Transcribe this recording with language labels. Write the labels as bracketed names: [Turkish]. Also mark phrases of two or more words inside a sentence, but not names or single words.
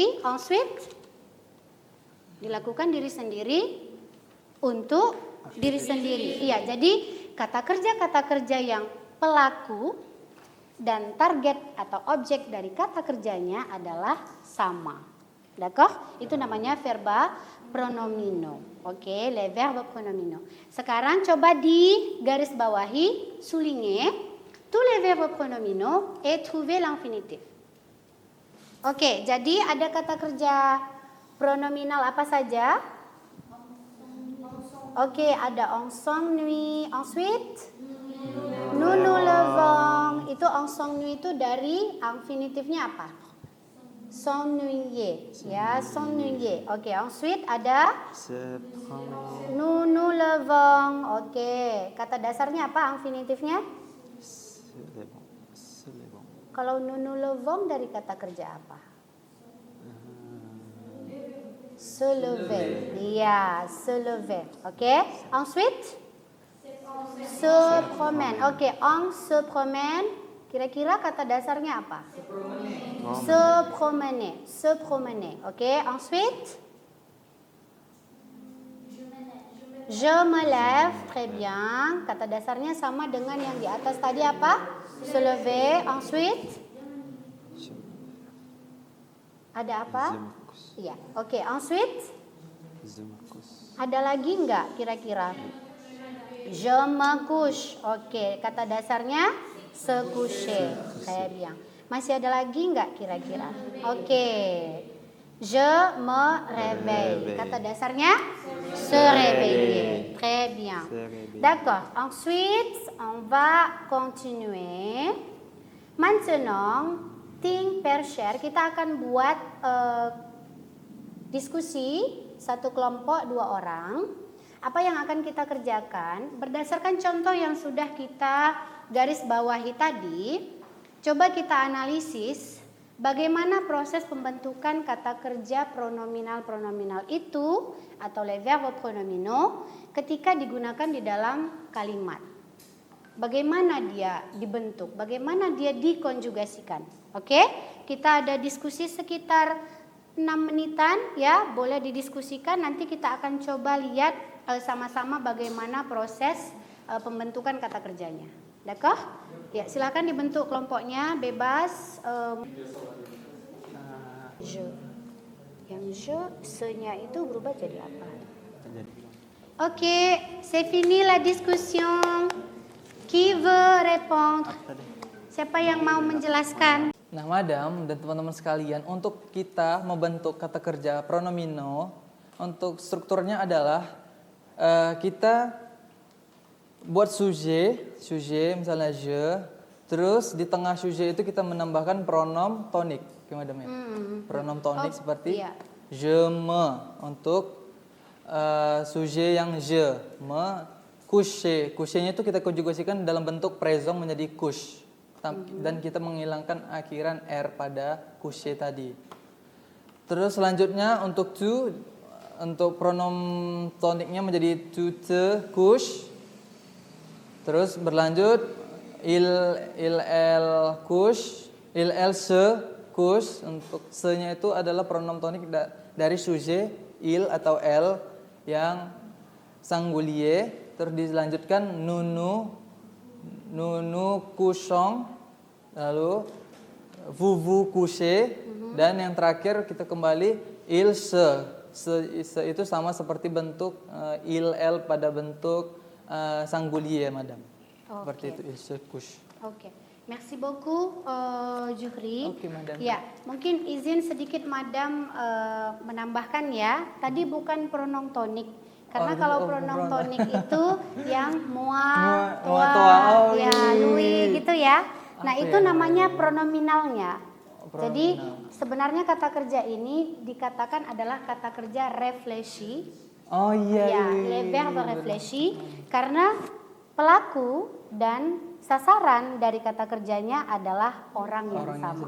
[Indonesian] Ensuite, dilakukan diri sendiri untuk diri sendiri. Iya, jadi kata kerja yang pelaku dan target atau objek dari kata kerjanya adalah sama. [French] D'accord? [Indonesian] Itu namanya verba pronomino. Oke, [French] les verbes pronominaux. [Indonesian] Sekarang coba di garis bawahi, [French] souligner tous les verbes pronominaux et trouver l'infinitif. [Indonesian] Oke, jadi ada kata kerja pronominal apa saja? Oke, ada [French] on s'ennuie. Ensuite, nous nous levons. [Indonesian] Itu [French] on s'ennuie [Indonesian] itu dari infinitifnya apa? S'ennuyer. Ya, s'ennuyer. Oke, [French] ensuite ada nous nous levons. [Indonesian] Oke, kata dasarnya apa infinitifnya? Kalau [French] nous nous levons [Indonesian] dari kata kerja apa? [French] Se lever. Iya, se lever. Oke. Ensuite, se promène. Oke, on se promène. [Indonesian] Kira-kira kata dasarnya apa? [French] Se promener. Se promener. Oke. Ensuite, je me lève. Très bien. [Indonesian] Kata dasarnya sama dengan yang di atas tadi apa? [French] Se lever. Ensuite, [Indonesian] ada apa? Iya. Oke. Ensuite, Ada lagi nggak kira-kira? [French] Je me couche. Oke, [Indonesian] kata dasarnya [French] se coucher. Très bien. [Indonesian] Masih ada lagi nggak kira-kira? Oke. [French] Je me réveille. [Indonesian] Kata dasarnya [French] se réveiller. Très bien. D'accord. Ensuite, on va continuer. Maintenant, [English] think per share. [Indonesian] Kita akan buat diskusi satu kelompok 2 orang. Apa yang akan kita kerjakan berdasarkan contoh yang sudah kita garis bawahi tadi. Coba kita analisis bagaimana proses pembentukan kata kerja pronominal-pronominal itu atau les verbes pronominaux ketika digunakan di dalam kalimat. Bagaimana dia dibentuk, bagaimana dia dikonjugasikan. Oke? Kita ada diskusi sekitar 6 menitan ya, boleh didiskusikan. Nanti kita akan coba lihat sama-sama bagaimana proses pembentukan kata kerjanya. [French] D'accord? [Indonesian] Ya, silakan dibentuk kelompoknya bebas. Je. Yang je, se-nya itu berubah jadi apa? Oke, [French] c'est fini la discussion. Qui veut répondre? [Indonesian] Siapa yang mau menjelaskan? Nah, Madam dan teman-teman sekalian, untuk kita membentuk kata kerja pronomino, untuk strukturnya adalah kita buat sujet misalnya je, terus di tengah sujet itu kita menambahkan [French] pronom tonik, [Indonesian] Madam ya. [French] Pronom tonik [Indonesian] seperti iya. [French] je me [Indonesian] untuk sujet yang je, [French] me coucher. [Indonesian] Coucher-nya itu kita konjugasikan dalam bentuk présent menjadi couche. Dan kita menghilangkan akhiran R pada coucher tadi. Terus selanjutnya untuk tu, untuk pronom toniknya menjadi [French] tu, te, couche. [Indonesian] Terus berlanjut [French] il, elle couche, il, elle se couche. [Indonesian] Untuk se-nya itu adalah [French] pronom tonik [Indonesian] dari [French] sujet il [Indonesian] atau elle yang singulier. Terus dilanjutkan [French] nous couchons, lalu vous couchez, [Indonesian] dan yang terakhir kita kembali [French] il se [Indonesian] itu sama seperti bentuk [French] il elle [Indonesian] pada bentuk singulier, Madam. Seperti itu [French] il se couche. Oke. Merci beaucoup Juhri. [Indonesian] Oke, Madam. Ya, mungkin izin sedikit Madam menambahkan ya. Tadi bukan [French] pronom tonik. [Indonesian] Karena kalau [French] pronom tonik [Indonesian] itu yang [French] moi, toi, [Indonesian] ya, lui gitu ya. Nah, itu namanya pronominalnya. Jadi sebenarnya kata kerja ini dikatakan adalah kata kerja réfléchi. Oh iya. Ya, [French] les verbes réfléchis [Indonesian] karena pelaku dan sasaran dari kata kerjanya adalah orang yang sama.